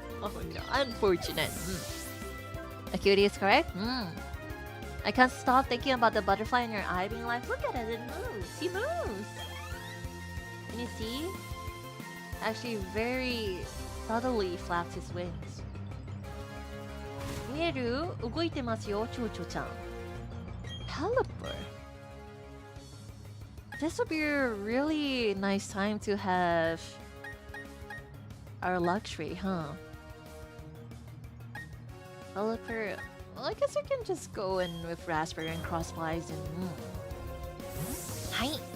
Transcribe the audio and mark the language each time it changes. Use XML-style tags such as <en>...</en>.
<en>Oh no, unfortunate. Acuity is correct? I can't stop thinking about the butterfly in your eye being like, look at it, it moves. He moves. Can you see? Actually very subtly flaps his wings.</en> <ja>Mieru, 動いてますよ, Cho-Cho-chan.</ja> <en>Pelipper. This would be a really nice time to have our luxury, huh? Pelipper. Well, I guess we can just go in with Raspberry and Crosswise and... Hi!</en>